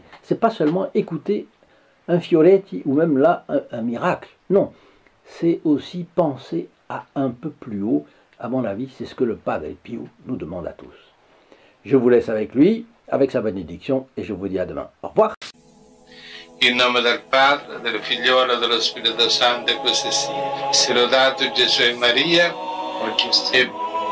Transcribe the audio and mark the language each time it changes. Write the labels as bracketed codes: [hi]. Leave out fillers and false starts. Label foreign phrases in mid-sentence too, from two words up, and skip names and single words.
[fr] C'est pas seulement écouter un Fioretti ou même là un miracle. Non, c'est aussi penser à un peu plus haut. À mon avis, c'est ce que le Padre Pio nous demande à tous. Je vous laisse avec lui, avec sa bénédiction, et je vous dis à demain. Au revoir. [it] In nome del Padre, del Figliolo e dello Spirito Santo, e così sia. Sia lodato Gesù e Maria, oggi e